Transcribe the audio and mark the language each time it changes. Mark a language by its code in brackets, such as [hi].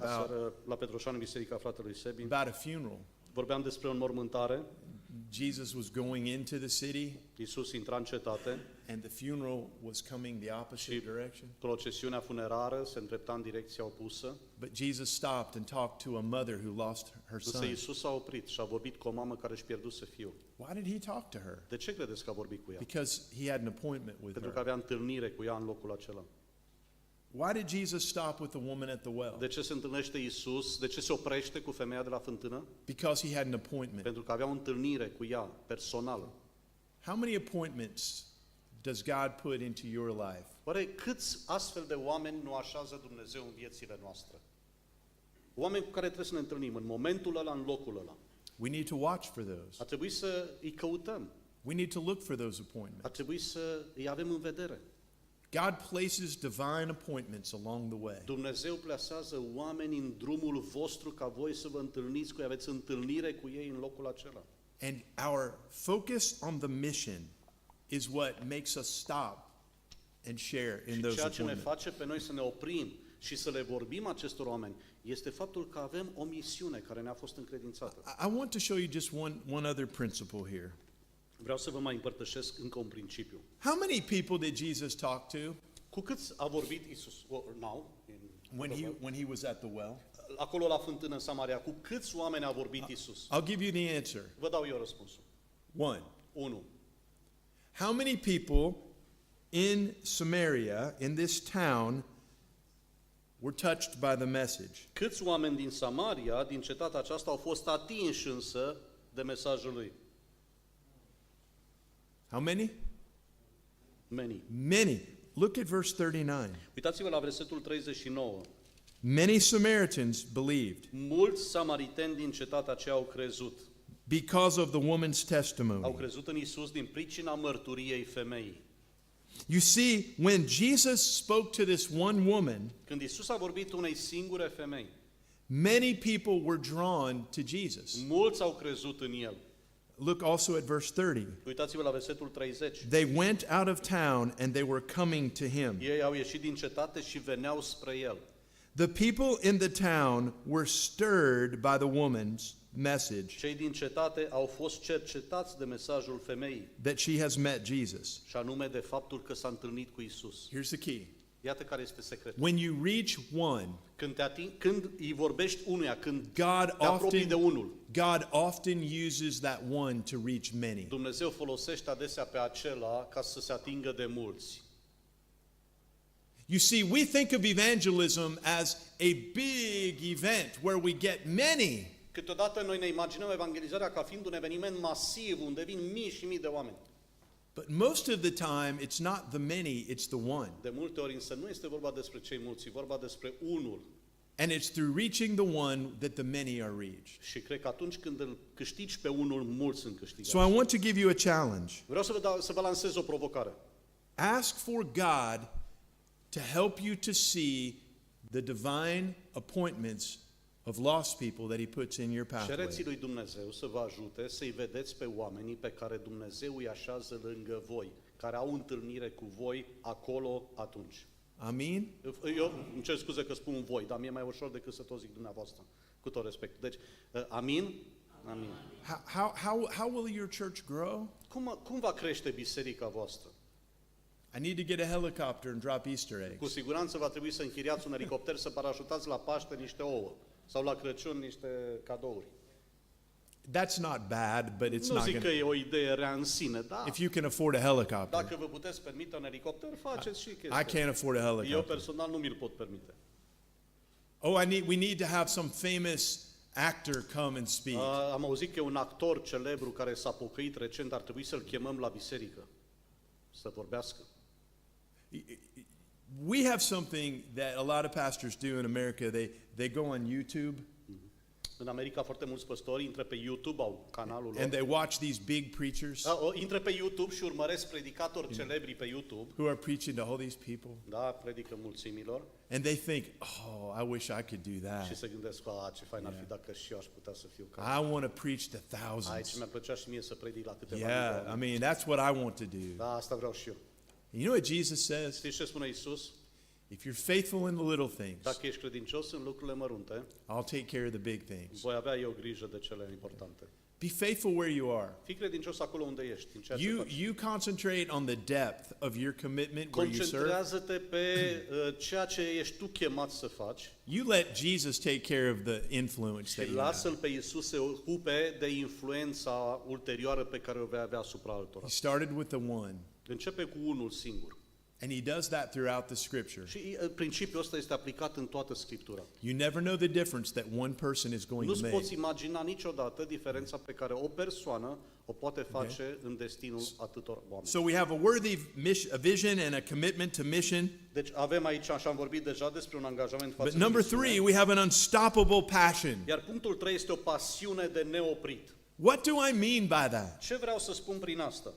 [ro] Aseară, la Petroșani, în Biserica Fratelui Sebi, [en] a funeral. [ro] vorbeam despre o înmormântare. [en] Jesus was going into the city [ro] Iisus intra în cetate, [en] and the funeral was coming the opposite direction. [ro] procesiunea funerară se îndrepta în direcția opusă, [en] But Jesus stopped and talked to a mother who lost her [ro] însă [en] son. [ro] Iisus a oprit și a vorbit cu o mamă care își pierduse fiul. [en] Why did he talk to her? [ro] De ce credeți că a vorbit cu ea? [en] Because he had an appointment with [ro] Pentru că [en] her. [ro] avea întâlnire cu ea în locul acela. [en] Why did Jesus stop with the woman at the well? [ro] De ce se întâlnește Iisus? De ce se oprește cu femeia de la fântână? [en] Because he had an appointment. [ro] Pentru că avea o întâlnire cu ea, personală. [en] How many appointments does God put into your life? [ro] Oare câți astfel de oameni nu așează Dumnezeu în viețile noastre? Oameni cu care trebuie să ne întâlnim în momentul ăla, în locul ăla. [en] We need to watch for those. [ro] Ar trebui să îi căutăm. [en] We need to look for those [ro] Ar [en] appointments. [ro] trebui să îi avem în vedere. [en] God places divine appointments along the way. [ro] Dumnezeu plasează oameni în drumul vostru ca voi să vă întâlniți cu ei, aveți întâlnire cu ei în locul acela. [en] And our focus on the mission is what makes us stop and share in [ro] Și [en] those [ro] ceea ce ne [en] appointments. [ro] face pe noi să ne oprim și să le vorbim acestor oameni este faptul că avem o misiune care ne-a fost încredințată. [en] I want to show you just one other principle here. [ro] Vreau să vă mai împărtășesc încă un principiu. [en] How many people did Jesus talk to [ro] Cu câți a vorbit Isus? Now, [en] when he was at the well? [ro] acolo la fântână în Samaria, cu câți oameni a vorbit Isus? [en] I'll give you the answer. [ro] Vă dau eu răspunsul. [en] 1. [ro] 1. [en] How many people in Samaria, in this town, were touched by the message? [ro] Câți oameni din Samaria, din cetatea aceasta, au fost atinși însă de mesajul lui? [en] How many? Many. Many. Look at verse 39. [ro] Uitați-vă la versetul 39. [en] Many Samaritans believed [ro] Mulți samariteni din cetatea aceea au crezut. [en] because of the woman's [ro] Au [en] testimony. [ro] crezut în Isus din pricina mărturiei femeii. [en] You see, when Jesus spoke to this one woman, [ro] Când Isus a vorbit unei singure femei, [en] many people were drawn to Jesus. [ro] mulți au crezut în El. [en] Look also at verse 30. [ro] Uitați-vă la versetul 30. [en] They went out of town and they were coming to him. [ro] Ei au ieșit din cetate și veneau spre El. [en] The people in the town were stirred by the woman's message [ro] Cei din cetate au fost cercetați de mesajul femeii, [en] that she has met Jesus. [ro] și anume de faptul că s-a întâlnit cu Isus. [en] Here's the key. [ro] Iată care este secretul. [en] When you reach one, [ro] Când îi vorbești unuia, când [en] God [ro] te apropii de unul, [en] often uses that one to reach many. [ro] Dumnezeu folosește adesea pe acela ca să se atingă de mulți. [en] You see, we think of evangelism as a big event where we get many. [ro] Câteodată noi ne imaginăm evangelizarea ca fiind un eveniment masiv, unde vin mii și mii de oameni. [en] But most of the time, it's not the many, it's the one. [ro] De multe ori însă nu este vorba despre cei mulți, e vorba despre unul. [en] And it's through reaching the one that the many are reached. [ro] Și cred că atunci când îl câștigi pe unul, mulți sunt câștigați. [en] So I want to give you a challenge. [ro] Vreau să vă lansez o provocare. [en] Ask for God to help you to see the divine appointments of lost people that he puts in your pathway. [ro] Cereți lui Dumnezeu să vă ajute să-i vedeți pe oamenii pe care Dumnezeu îi așează lângă voi, care au întâlnire cu voi acolo atunci. [en] Amen? [ro] Eu îmi cer scuze că spun voi, dar mi-e mai ușor decât să tot zic dumneavoastră, cu tot respect. Deci, amin? Amin. [en] How will your church grow? [ro] Cum va crește biserica voastră? [en] I need to get a helicopter and drop Easter [ro] Cu [en] eggs. [ro] siguranță va trebui să închiriați un elicopter să parașutați la Paște niște ouă sau la Crăciun niște cadouri. [en] That's not bad, but it's [ro] Nu [en] not [ro] zic că [en] going [ro] e o idee rea în sine, da. [en] If you can afford a helicopter. [ro] Dacă vă puteți permite un elicopter, faceți și [en] I [ro] chestia. [en] can't afford a [ro] Eu [en] helicopter. [ro] personal nu mi-l pot permite. [en] Oh, we need to have some famous actor come and speak. [ro] Am auzit că e un actor celebru care s-a pocăit recent, ar trebui să-l chemăm la biserică să vorbească. [en] We have something that a lot of pastors do in America. They go on YouTube [ro] În America foarte mulți păstori intră pe YouTube, au canalul [en] and [ro] lor. [en] they watch these big preachers [ro] Intră pe YouTube și urmăresc predicatori celebri pe YouTube. [en] who are preaching to all these people, [ro] Da, predică mulțimilor [en] and they think, "Oh, I wish I could do [ro] și [en] that. [ro] se gândesc, ce fain ar fi dacă și eu aș putea să fiu ca. [en] I want to preach to [ro] Aici [en] thousands." [ro] mi-ar plăcea și mie să predic la câteva mii de [en] Yeah, I [ro] oameni. [en] mean, that's what I want to do. [ro] Da, asta vreau și eu. [en] You know what Jesus says? [ro] Știți ce spune Isus? [en] If you're faithful in the little things, [ro] Dacă ești credincios în lucrurile mărunte, [en] I'll take care of the big things. [ro] voi avea eu grijă de cele importante. [en] Be faithful where you are. [ro] Fii credincios acolo unde ești, în ceea ce faci. [en] You concentrate on the depth of your commitment where you serve. [ro] Concentrează-te pe ceea ce ești tu chemat să faci [en] You let Jesus take care of the influence that [ro] și [en] you have. [ro] lasă-L pe Iisus să se ocupe de influența ulterioară pe care o vei avea asupra altora. [en] He started with the one. [ro] Începe cu unul singur. [en] And he does that throughout the scripture. [ro] Și principiul ăsta este aplicat în toată Scriptura. [en] You never know the difference that one person is going to [ro] Nu-ți [en] make. [ro] poți imagina niciodată diferența pe care o persoană o poate face în destinul atâtor oameni. [en] So we have a worthy a vision and a commitment to mission. [ro] Deci avem aici, așa am vorbit deja despre un angajament față [en] But [ro] de [en] number [ro] misiune. [en] 3, we have an unstoppable passion. [ro] Iar punctul 3 este o pasiune de neoprit. [en] What do I mean by that? [ro] Ce vreau să spun prin asta?